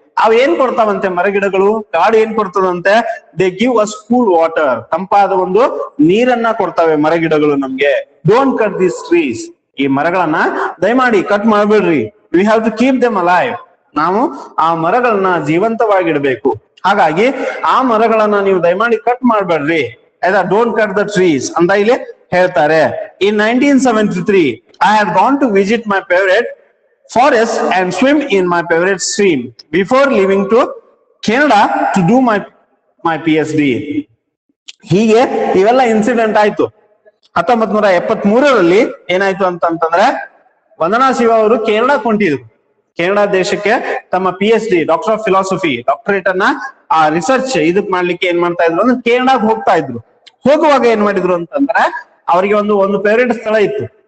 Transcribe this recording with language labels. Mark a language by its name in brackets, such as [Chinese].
[Kannada] ಅವ್ ಏನ್ ಕೊಡ್ತಾವಂತೆ ಮರಗಿಡಗಳು, ಕಾಡು ಏನ್ ಕೊಡ್ತದಂತೆ, [English] they give us cool water, [Kannada] ತಂಪಾದ ಒಂದು ನೀರನ್ನ ಕೊಡ್ತವೆ ಮರಗಿಡಗಳು ನಮ್ಗೆ. [English] don't cut these trees, [Kannada] ಈ ಮರಗಳನ್ನ ದಯಮಾಡಿ cut ಮಾಡ್ಬೇಡ್ರಿ. [English] we have to keep them alive, [Kannada] ನಾವು ಆ ಮರಗಳನ್ನ ಜೀವಂತವಾಗಿಡ್ಬೇಕು. ಹಾಗಾಗಿ ಆ ಮರಗಳನ್ನ ನೀವು ದಯಮಾಡಿ ಕಟ್ ಮಾಡ್ಬೇಡ್ರಿ, ಆಯ್ತಾ? [English] don't cut the trees [Kannada] ಅಂತ ಇಲ್ಲಿ ಹೇಳ್ತಾರೆ. [English] In 1973 I had gone to visit my favourite forest and swim in my favorite stream before leaving to Canada to do my PhD. [Kannada] ಹೀಗೆ ಇವೆಲ್ಲ ಇನ್ಸಿಡೆಂಟ್ ಆಯ್ತು. 1973ರಲ್ಲಿ ಏನಾಯ್ತು ಅಂತಂದ್ರೆ ವಂದನಾ ಶಿವ ಅವರು ಕೆನಡಾಕ್ಕೆ ಹೊಂಟಿದ್ರು. ಕೆನಡಾ ದೇಶಕ್ಕೆ ತಮ್ಮ PhD doctor of philosophy doctorate ಅನ್ನ ಆ ರಿಸರ್ಚ್ ಇದಕ್ ಮಾಡ್ಲಿಕ್ಕೆ ಏನ್ ಮಾಡ್ತಾ ಇದ್ರು ಅಂದ್ರೆ ಕೆನಡಾಗ್ ಹೋಗ್ತಾ ಇದ್ರು. ಹೋಗುವಾಗ ಏನ್ ಮಾಡಿದ್ರು ಅಂತಂದ್ರೆ ಅವರಿಗೆ ಒಂದು ಫೇವರೇಟ್ ಸ್ಥಳ ಇತ್ತು.